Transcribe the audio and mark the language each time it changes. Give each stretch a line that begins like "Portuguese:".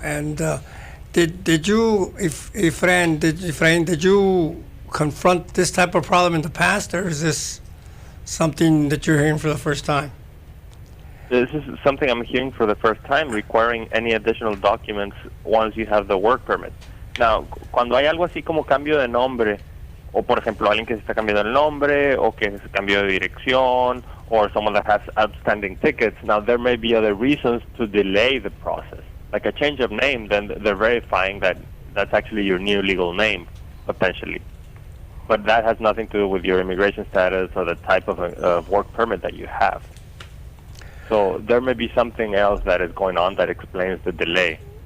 English: And did you, if Efrain, did you confront this type of problem in the past, or is this something that you're hearing for the first time? This is something I'm hearing for the first time, requiring any additional documents once you have the work permit. Now,
Spanish: cuando hay algo así como cambio de nombre, o por ejemplo alguien que se está cambiando el nombre, o que se cambió de dirección,
English: or someone that has outstanding tickets, now there may be other reasons to delay the process. Like a change of name, then they're verifying that that's actually your new legal name, potentially. But that has nothing to do with your immigration status or the type of work permit that you have. So there may be something else that is going on that explains the delay.